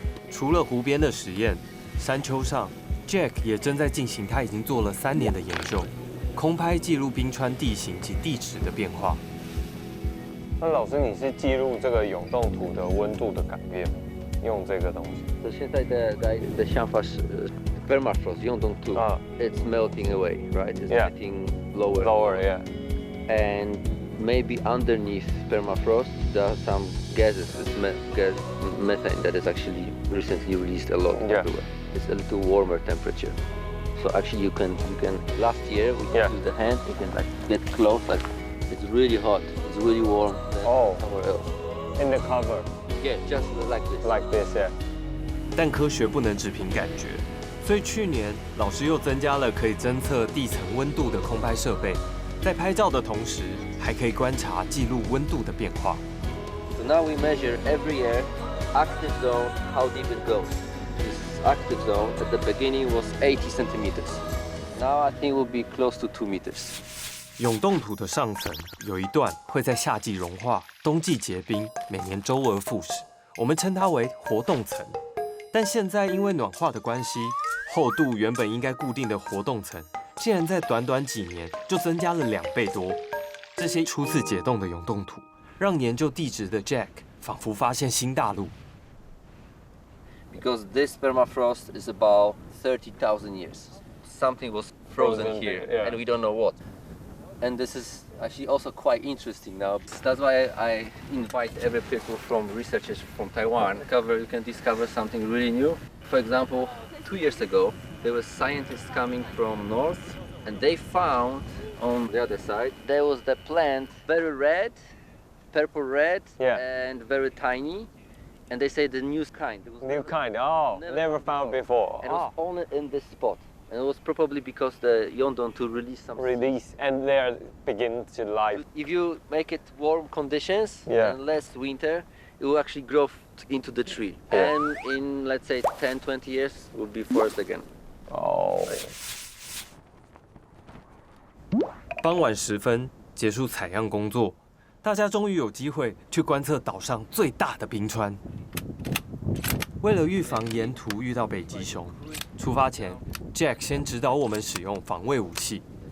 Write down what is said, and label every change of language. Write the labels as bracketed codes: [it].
[zh] 除了湖边的实验，山丘上 Jack 也正在进行他已经做了3年的研究，空拍记录冰川地形及地质的变化。那老师，你是记录这个永冻土的温度的改变，用这个东西？现在的想法是 permafrost 永冻土， [en] it's melting away, right? It's getting lower. Lower, yeah. And maybe underneath permafrost there are some gases, gas methane that is actually recently released a lot everywhere. It's a little warmer temperature. So actually you can last year we can use the hand, you can like get close, like it's really hot, it's really warm somewhere else. In the cover. Yeah, just like this. Like this, yeah. [zh] 但科学不能只凭感觉，所以去年老师又增加了可以侦测地层温度的空拍设备，在拍照的同时，还可以观察记录温度的变化。 [en] So now we measure every year active zone, how deep it goes. This active zone at the beginning was 80 centimeters. Now I think it will be close to 2 meters. [zh] 永冻土的上层有一段会在夏季融化，冬季结冰，每年周而复始，我们称它为活动层。但现在因为暖化的关系，厚度原本应该固定的活动层，竟然在短短几年就增加了2倍多。这些初次解冻的永冻土，让研究地质的 Jack 仿佛发现新大陆。 [en] Because this permafrost is about 30,000 years. Something was frozen here, and we don't know what. And this is actually also quite interesting now. That's why I invite every people from researchers from Taiwan. You can discover something really new. For example, 2 years ago, there were scientists coming from north, and they found on the other side there was the plant very red, purple red, and very tiny. And they say the new kind. New kind. Never found before. And it was only in this spot. And it was probably because the Yondon-2 released some. And they are beginning to live. If you make it warm conditions and less winter, it will actually grow into the tree. And in, let's say, 10, 20 years, it will be forest again. [zh] 傍晚时分结束采样工作，大家终于有机会去观测岛上最大的冰川。为了预防沿途遇到北极熊，出发前 Jack 先指导我们使用防卫武器。